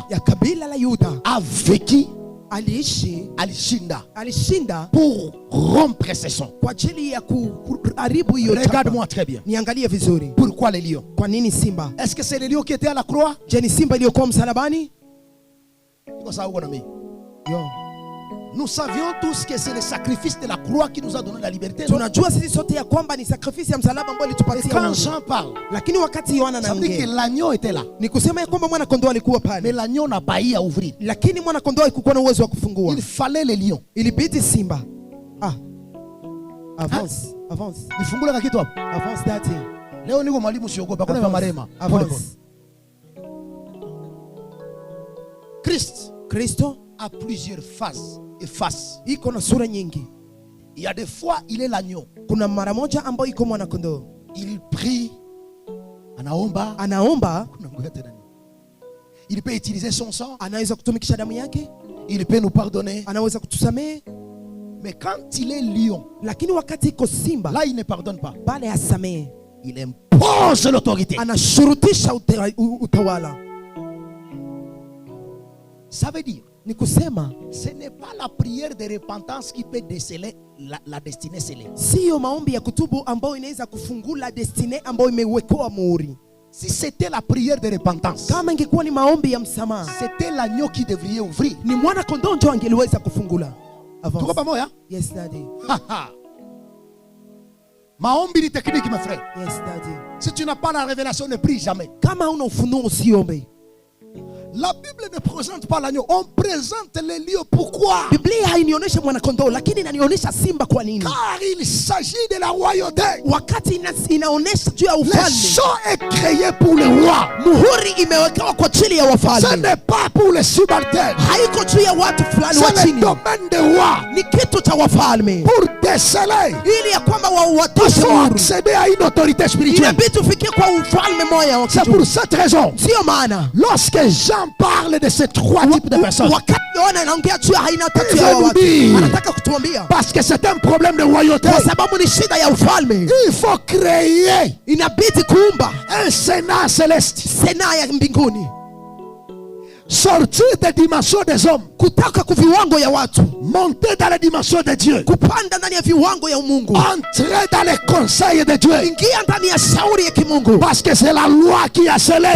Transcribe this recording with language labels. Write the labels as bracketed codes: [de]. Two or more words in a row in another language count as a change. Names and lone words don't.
[sw] ya kabila la Yuda [fr] a vécu [sw] aliishi, Alishinda alishinda [fr] pour rompre ses sons. [sw] kwa ajili ya kuharibu hiyo chapa. [fr] Regarde-moi très bien. [sw] Niangalie vizuri. [fr] Pourquoi les lions? [sw] Kwa nini simba? [fr] Est-ce que c'est les lions qui étaient à la croix? [sw] Je, ni simba iliyokuwa msalabani? Yo. [fr] Nous savions tous que c'est le sacrifice de la croix qui nous a donné la liberté. Non? [sw] Tunajua sisi sote ya kwamba ni sacrifice ya msalaba ambayo [fr] Et [sw] ilitupatia [fr] quand [sw] uhuru. [fr] Jean parle, [sw] Lakini wakati Yohana [fr] ça veut dire que [sw] anaongea, [fr] l'agneau était là. [sw] ni kusema ya kwamba mwana kondoo alikuwa [fr] Mais [sw] pale, [fr] l'agneau n'a pas eu à ouvrir. [sw] lakini mwana kondoo hakuwa na uwezo wa kufungua. [fr] Il fallait les lions. [sw] Ilibidi simba. [fr] Avance, avance, [sw] Nifungule ka kitu hapo. [fr] avance dati. [sw] Leo niko mwalimu siogopa. Kuna vya marema. [fr] Avance. Christ [sw] Kristo [fr] a plusieurs phases et faces. [sw] iko na sura nyingi. [fr] Il y a des fois, il est l'agneau. Kuna mara moja ambayo iko mwana kondoo. Il prie, anaomba. Il peut utiliser son sang. [sw] Anaweza kutumikisha damu yake. [fr] Il peut nous pardonner. [sw] Anaweza kutusamehe. [fr] Mais quand il est lion, [sw] lakini wakati iko simba, [fr] là il ne pardonne pas. [sw] Pale hasamehe. [fr] Il impose l'autorité. [sw] Anashurutisha utawala. [fr] Ça veut dire, [sw] ni kusema, [fr] ce n'est pas la prière de repentance qui peut déceler la destinée scellée. [sw] Sio maombi ya kutubu ambayo inaweza kufungula destinée ambayo imewekwa muhuri. [fr] Si c'était la prière de repentance, [sw] kama ingekuwa ni maombi ya msamaha, [fr] c'était l'agneau qui devrait ouvrir. [sw] Ni mwana kondoo ndio angeliweza kufungula. Tuko pamoja? [en] Yes daddy. [sw] Maombi ni technique [fr] mes frères. [en] Yes daddy. [fr] Si tu n'as pas la révélation, ne prie jamais. [sw] Kama una ufunuo usiombe. [fr] La Bible ne présente pas l'agneau, on présente les lions. Pourquoi? [sw] Biblia hainionyesha mwana kondoo, lakini inanionyesha simba. Kwa nini? [fr] Car il s'agit de la royauté. [sw] Wakati inaonyesha juu ya ufalme. [fr] Le sceau est créé pour le roi. [sw] Muhuri imewekewa kwa ajili ya wafalme. [fr] Ce n'est pas pour les subalternes. [sw] Haiko juu ya watu fulani wa chini. [fr] C'est le domaine des rois. [sw] Ni kitu cha wafalme. [fr] Pour déceler. [sw] Ili ya kwamba watoshe [fr] il faut accéder à une autorité spirituelle. [sw] Inabidi ufikie kwa ufalme moja wa kitu. [fr] C'est pour cette raison. [sw] Sio maana. [fr] Lorsque Jean parle de ces trois types de personnes, parce que c'est un problème de royauté, il faut créer un sénat céleste, sortir des dimensions des hommes, monter dans les dimensions de Dieu, entrer dans les conseils de Dieu, parce que c'est la loi qui a scellé.